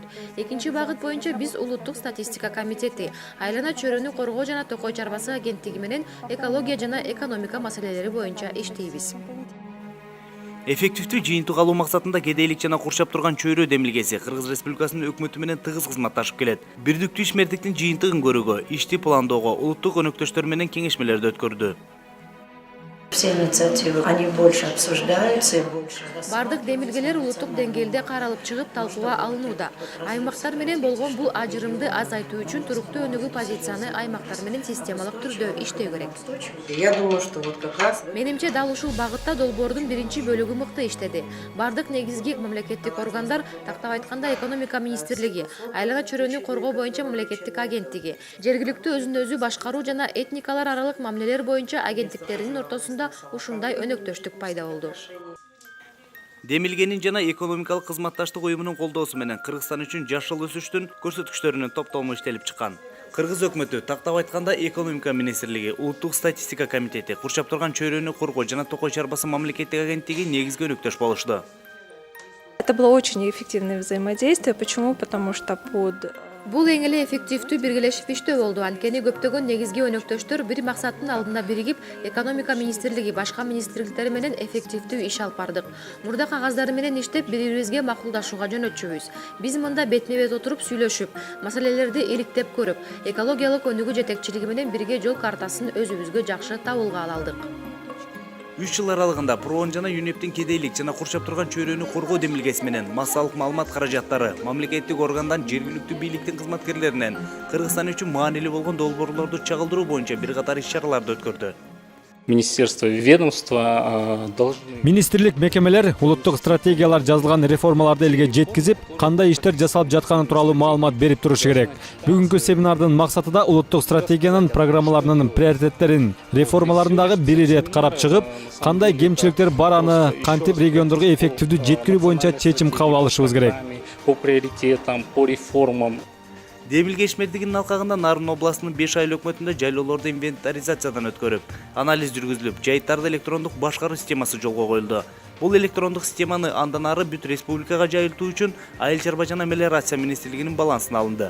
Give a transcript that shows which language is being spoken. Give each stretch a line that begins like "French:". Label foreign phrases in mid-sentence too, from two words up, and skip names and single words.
Kyrgyz: Экинчи багыт боюнча биз улуттук статистика комитети, айлана чөйрөнү коргоо жана токой чарбасы агенттиги менен экология жана экономика маселелери боюнча иштейбиз. Эффективдүү жыйынтык алуу максатында кедейлик жана курчап турган чөйрө демилгеси Кыргыз Республикасынын өкмөтү менен тыгыз кызматташып келет. Бирдиктүү ишмердиктин жыйынтыгын көрүүгө, ишти пландоого, улуттук өнөктөштөр менен кеңешмелерди өткөрдү.
Russian: Все инициативы, они больше обсуждаются и больше.
Kyrgyz: Бардык демилгелер улуттук деңгээлде каралып чыгып талкууга алынууда. Аймактар менен болгон бул ажырымды азайтуу үчүн туруктуу өнүгүү позицияны аймактар менен системалык түрдө иштөө керек.
Russian: Я думаю, что вот как раз.
Kyrgyz: Менимче дал ушул багытта долбоордун биринчи бөлүгү мыкты иштеди. Бардык негизги мамлекеттик органдар, тактап айтканда экономика министрлиги, айлана чөйрөнү коргоо боюнча мамлекеттик агенттиги, жергиликтүү өзүн өзү башкаруу жана этникалар аралык мамилелер боюнча агенттиктеринин ортосунда ушундай өнөктөштүк пайда болду. Демилгенин жана экономикалык кызматташтык уюмунун колдоосу менен Кыргызстан үчүн жашыл өсүштүн көрсөткүчтөрүнүн топтому иштелип чыккан. Кыргыз өкмөтү, тактап айтканда экономика министрлиги, улуттук статистика комитети, курчап турган чөйрөнү коргоо жана токой чарбасы мамлекеттик агенттиги негизги өнөктөш болушту.
Russian: Это было очень эффективное взаимодействие. Почему? Потому что
Kyrgyz: Бул эң эле эффективдүү биргелешип иштөө болду. Анткени көптөгөн негизги өнөктөштөр бир максаттын алдында биригип, экономика министрлиги, башка министрликтер менен эффективдүү иш алып бардык. Мурда кагаздары менен иштеп, бири-бирибизге макулдашууга жөнөтчүбүз. Биз мында бетме-бет отуруп сүйлөшүп, маселелерди иликтеп көрүп, экологиялык өнүгүү жетекчилиги менен бирге жол картасын өзүбүзгө жакшы табылга ала алдык. 3 жыл аралыгында ПРООН жана ЮНЕПтин кедейлик жана курчап турган чөйрөнү коргоо демилгеси менен массалык маалымат каражаттары мамлекеттик органдан жергиликтүү бийликтин кызматкерлеринен Кыргызстан үчүн маанилүү болгон долбоорлорду чагылдыруу боюнча бир катар иш-чараларды өткөрдү.
Russian: Министерство и ведомства должны...
Kyrgyz: Министрлик мекемелер улуттук стратегиялар жазылган реформаларды элге жеткизип, кандай иштер жасалып жатканы тууралуу маалымат берип турушу керек. Бүгүнкү семинардын максаты да улуттук стратегиянын программаларынын приоритеттерин, реформаларындагы бир ирет карап чыгып, кандай кемчиликтер бар аны кантип региондорго эффективдүү жеткирүү боюнча чечим кабыл алышыбыз керек.
Russian: По приоритетам, по реформам.
Kyrgyz: Демилге ишмердигинин алкагында Нарын областынын 5 айыл өкмөтүндө жайлоолорду инвентаризациядан өткөрүп, анализ жүргүзүлүп, жайыттарды электрондук башкаруу системасы жолго коюлду. Бул электрондук системаны андан ары бүт республикага жайылтуу үчүн Айыл чарба жана мелиорация министрлигинин балансына алынды.